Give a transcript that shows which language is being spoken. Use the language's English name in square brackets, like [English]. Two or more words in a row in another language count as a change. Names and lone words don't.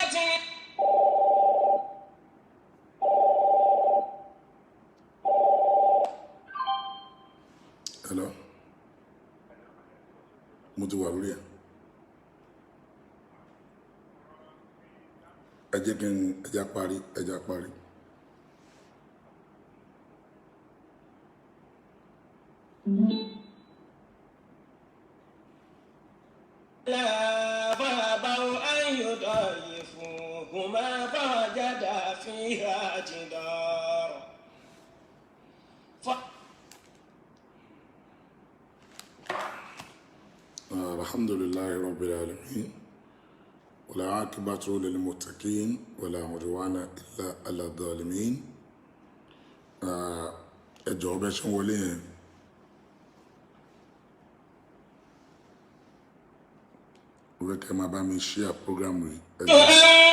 [Yoruba] Hello? Mo ti wà lórí ẹ̀. Ẹ jẹ́ kí n ẹja parí. [Arabic] فأبوا أن يضيفوهما فوجدا فيها جدارا الحمد لله رب العالمين ولا عاقبة للمتقين ولا عدوان إلا على الظالمين. [Yoruba] ẹ jọ̀ọ́ bẹ́ ṣe ń wọlé yẹn ó fẹ́ kẹ́ máa bá mi [English] share program [Yoruba] yìí ẹ jọ̀ọ́.